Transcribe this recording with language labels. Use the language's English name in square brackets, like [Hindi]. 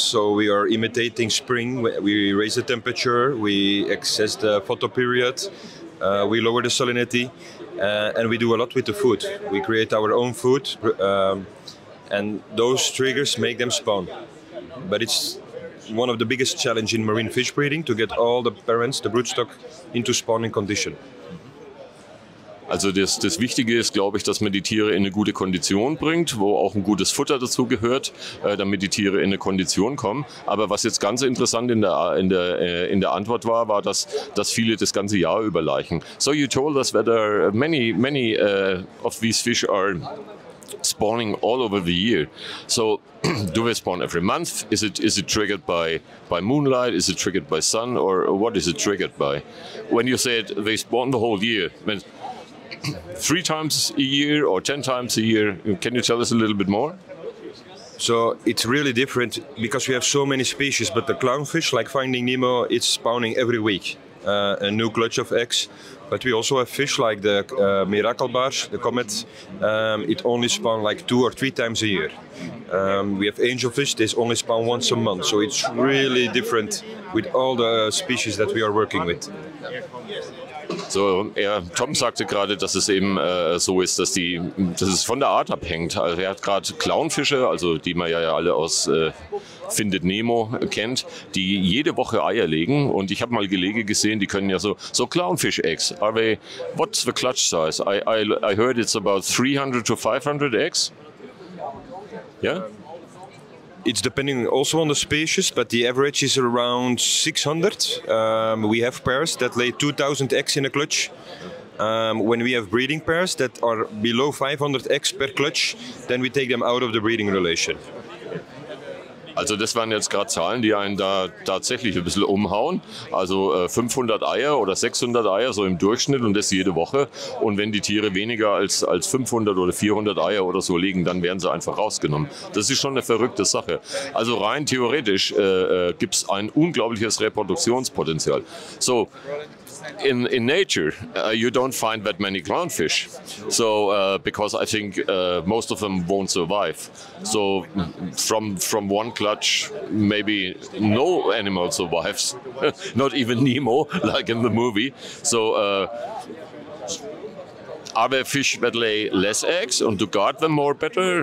[English] So we are imitating spring. We raise the temperature, we access the photoperiod, we lower the salinity, and we do a lot with the food. We create our own food, and those triggers make them spawn. But it's one of the biggest challenges in marine fish breeding to get all the parents, the broodstock, into spawning condition. [German] Also das Wichtige ist, glaube ich, dass man die Tiere in eine gute Kondition bringt, wo auch ein gutes Futter dazu gehört, damit die Tiere in eine Kondition kommen. Aber was jetzt ganz interessant in der Antwort war, dass viele das ganze Jahr überleichen. [English] So you told us that there are many of these fish are spawning all over the year. So do they spawn every month? Is it triggered by moonlight? Is it triggered by sun? Or what is it triggered by? When you said they spawn the whole year, 3 times a year or 10 times a year, can you tell us a little bit more? So it's really different because we have so many species, but the clownfish, like Finding Nemo, it's spawning every week, a new clutch of eggs. But we also have fish like the Mirakelbaars, the comet, it only spawn like 2 or 3 times a year. We have angelfish, they only spawn once a month, so it's really different with all the species that we are working with. [German] So, Tom sagte gerade, dass es eben so ist, dass es von der Art abhängt. Also er hat gerade Clownfische, also die man ja alle aus Findet Nemo kennt, die jede Woche Eier legen. Und ich habe mal Gelege gesehen, die können ja so [English] Clownfish eggs. What's the clutch size? I heard it's about 300 to 500 eggs. Yeah? It's depending also on the species, but the average is around 600. We have pairs that lay 2,000 eggs in a clutch. When we have breeding pairs that are below 500 eggs per clutch, then we take them out of the breeding relation. [German] Also das waren jetzt gerade Zahlen, die einen da tatsächlich ein bisschen umhauen. Also 500 Eier oder 600 Eier so im Durchschnitt und das jede Woche. Und wenn die Tiere weniger als 500 oder 400 Eier oder so legen, dann werden sie einfach rausgenommen. Das ist schon eine verrückte Sache. Also rein theoretisch gibt es ein unglaubliches Reproduktionspotenzial. [English] So, in nature, you don't find that many clownfish. So, because I think most of them won't survive. So, from one clutch, maybe no animal survives. Not even Nemo, like in the movie. So, are there fish that lay less eggs and to guard them more better?